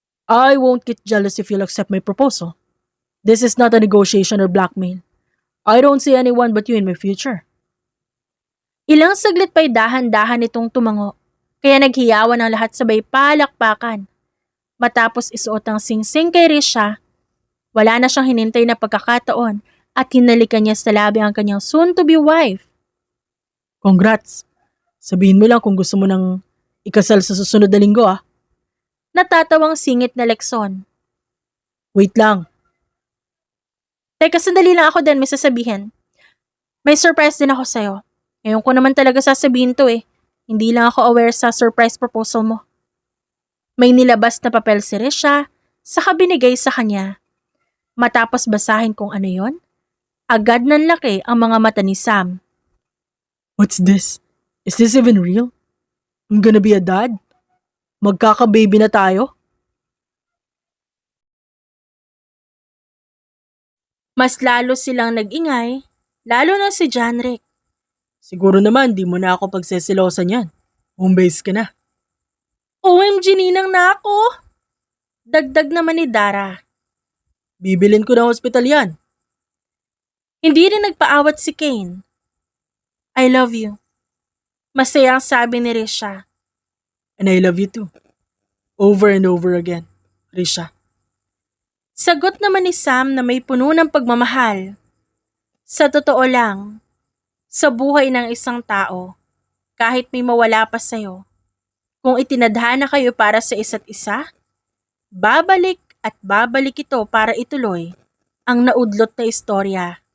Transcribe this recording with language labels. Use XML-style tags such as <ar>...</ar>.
<en>I won't get jealous if you'll accept my proposal. This is not a negotiation or blackmail. I don't see anyone but you in my future.</en> <tl>Ilang saglit pa'y dahan-dahan itong tumango, kaya naghiyawan ang lahat sabay palakpakan. Matapos isuot ang singsing kay Risha, wala na siyang hinintay na pagkakataon at hinalikan niya sa labi ang kanyang soon-to-be wife.</tl> <en>Congrats.</en> <tl>Sabihin mo lang kung gusto mo nang ikasal sa susunod na linggo ah. Natatawang singit na Lexon. Wait lang. Teka, sandali lang ako din may sasabihin. May surprise din ako sa'yo. Ngayon ko naman talaga sasabihin to eh. Hindi lang ako aware sa surprise proposal mo. May nilabas na papel si Risha, saka binigay sa kanya. Matapos basahin kung ano yon, agad nanlaki ang mga mata ni Sam.</tl> <en>What's this? Is this even real? I'm gonna be a dad?</en> <tl>Magkaka-baby na tayo? Mas lalo silang nag-ingay, lalo na si Janrick. Siguro naman di mo na ako pagsesilosan yan. Home base ka na. OMG, ninang na ako! Dagdag naman ni Dara. Bibilin ko ng hospital yan. Hindi rin nagpaawat si Kane.</tl> <en>I love you.</en> <tl>Masaya ang sabi ni Risha.</tl> <en>And I love you too. Over and over again, Risha.</en> <tl>Sagot naman ni Sam na may puno ng pagmamahal. Sa totoo lang, sa buhay ng isang tao, kahit may mawala pa sa'yo, kung itinadhana kayo para sa isa't isa, babalik at babalik ito para ituloy ang naudlot na istorya.</tl>